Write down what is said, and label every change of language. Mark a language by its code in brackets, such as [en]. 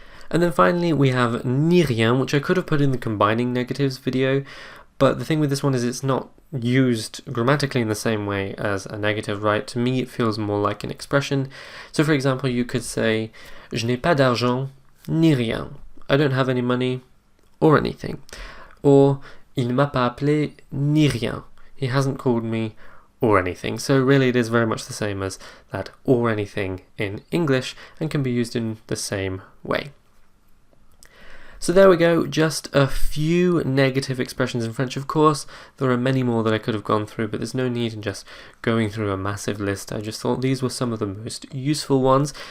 [en] And then finally we have ni rien, which I could have put in the combining negatives video, but the thing with this one is it's not used grammatically in the same way as a negative, right? To me it feels more like an expression. So for example you could say [fr] je n'ai pas d'argent ni rien. [en] I don't have any money or anything. [fr] Or il m'a pas appelé ni rien. [en] He hasn't called me or anything. So really it is very much the same as that or anything in English and can be used in the same way. So there we go, just a few negative expressions in French. Of course, there are many more that I could have gone through, but there's no need in just going through a massive list. I just thought these were some of the most useful ones.